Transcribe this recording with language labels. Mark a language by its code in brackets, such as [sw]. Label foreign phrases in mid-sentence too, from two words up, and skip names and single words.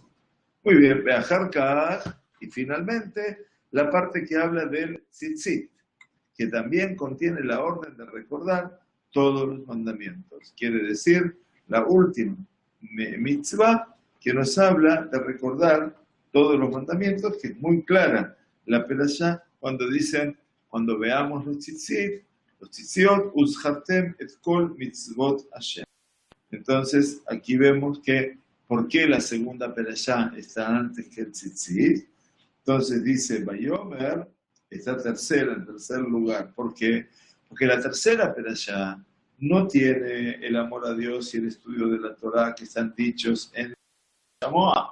[es] Muy bien, Be'aharkach, y finalmente la parte que habla del tzitzit, que también contiene la orden de recordar todos los mandamientos. Quiere decir, la última mitzvah que nos habla de recordar todos los mandamientos, que es muy clara la perashá cuando dicen, cuando veamos los tzitziot, [he] וזכרתם את כל מצות השם. [es] Entonces, aquí vemos que, ¿por qué la segunda perashá está antes que el tzitzit? Entonces dice, Bayomer, esta tercera, en tercer lugar. ¿Por qué? Porque la tercera perashá no tiene el amor a Dios y el estudio de la Torah que están dichos en Shamoa.